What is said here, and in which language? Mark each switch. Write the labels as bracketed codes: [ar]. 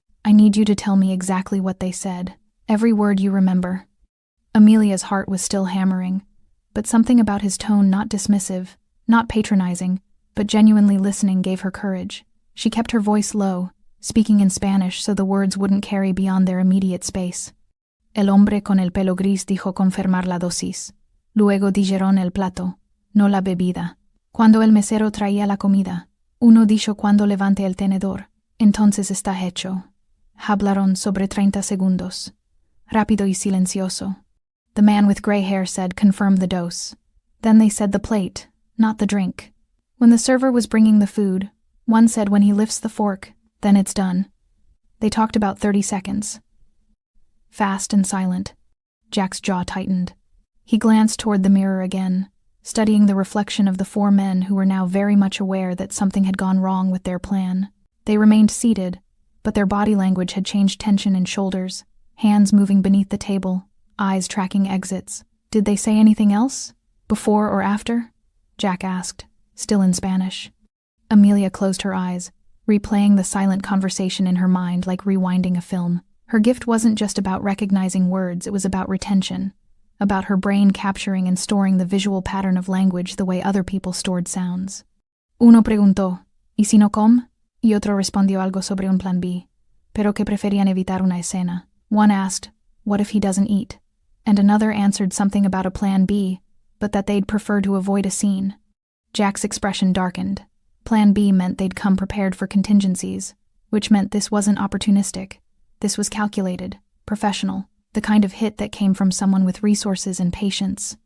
[en] "I need you to tell me exactly what they said, every word you remember." Amelia's heart was still hammering, but something about his tone, not dismissive, not patronizing, but genuinely listening, gave her courage. She kept her voice low, speaking in Spanish so the words wouldn't carry beyond their immediate space. [es] "El hombre con el pelo gris dijo confirmar la dosis. Luego dijeron el plato, no la bebida. Cuando el mesero traía la comida, uno dijo cuando levante el tenedor, entonces está hecho. Hablaron sobre 30 segundos. Rápido y silencioso." [en] The man with gray hair said, "Confirm the dose." Then they said the plate, not the drink. When the server was bringing the food, one said when he lifts the fork, then it's done. They talked about 30 seconds. Fast and silent. Jack's jaw tightened. He glanced toward the mirror again, studying the reflection of the 4 men who were now very much aware that something had gone wrong with their plan. They remained seated, but their body language had changed, tension in shoulders, hands moving beneath the table, eyes tracking exits. Did they say anything else? Before or after? Jack asked, still in Spanish. Amelia closed her eyes, replaying the silent conversation in her mind like rewinding a film. Her gift wasn't just about recognizing words, it was about retention, about her brain capturing and storing the visual pattern of language the way other people stored sounds. [es] Uno preguntó, ¿y si no come? Y otro respondió algo sobre un plan B, pero que preferían evitar una escena. [en] One asked, what if he doesn't eat? And another answered something about a plan B, but that they'd prefer to avoid a scene. Jack's expression darkened. Plan B meant they'd come prepared for contingencies, which meant this wasn't opportunistic. This was calculated, professional, the kind of hit that came from someone with resources and patience.